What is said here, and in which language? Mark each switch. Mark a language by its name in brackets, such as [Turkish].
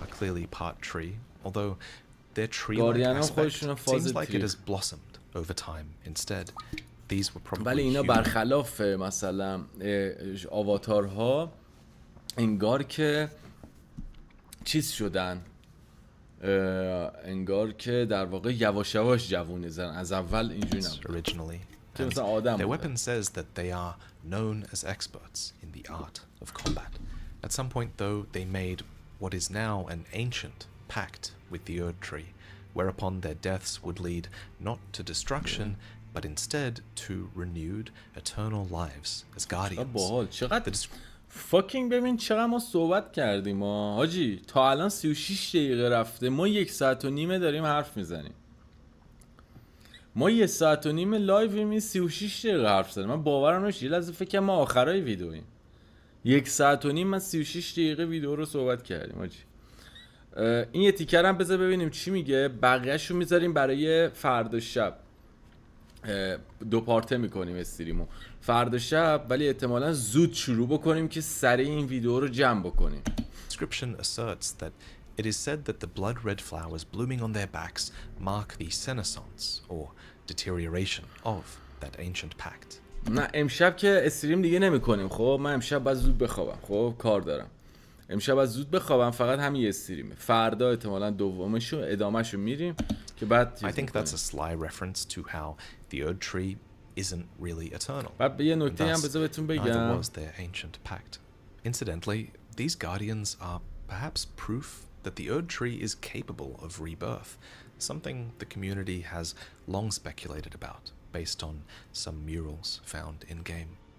[English] Are clearly part tree, although their tree-like aspect seems like it has blossomed over time instead. These were probably [Persian] ولی اینا برخلاف مثلا آواتارها انگار که چیز شدن انگار که در واقع یواش یواش جوونه زدن از اول اینجوری [English] originally. Their weapon says that they are known as experts in the art of combat. At some point, though, they made what is now an ancient pact with the Erdtree, whereupon their deaths would lead not to destruction, but instead to renewed eternal lives as guardians. [Persian] فاکینگ ببین چقدر ما صحبت کردیم حاجی تا الان 36 دقیقه رفته ما 1 ساعت و نیمه داریم حرف میزنیم ما 1 ساعت و نیمه لایویم 36 دقیقه حرف زدیم من باورم نمیشه یه لحظه فکر کنم ما آخرای ویدیویم 1 ساعت و نیم من 36 دقیقه ویدیو رو صحبت کردیم حاجی این یه تیکر هم بذار ببینیم چی میگه بقیه‌شو میذاریم برای فردا شب دو پارته میکنیم استریمو فردا شب، ولی احتمالاً زود شروع بکنیم که سریع این ویدیو رو جمع بکنیم. [English] Description asserts that it is said that the blood-red flowers blooming on their backs mark the senescence or deterioration of that ancient pact. [Persian] نه امشب که استریم دیگه نمیکنیم. خب من امشب باید زود بخوابم، خب کار دارم. امشب باید زود بخوابم، فقط همین استریمه. فردا احتمالاً دومشو ادامهشو میریم که بعد [English] I think that's a sly reference to how the Erdtree isn't really eternal. [Persian] بعد یه نکته هم [English] Thus, [Persian] بذار بهتون [English] neither [Persian] بگم. [English] was their ancient pact. Incidentally, these guardians are perhaps proof that the Erdtree is capable of rebirth, something the community has long speculated about, based on some murals found in-game.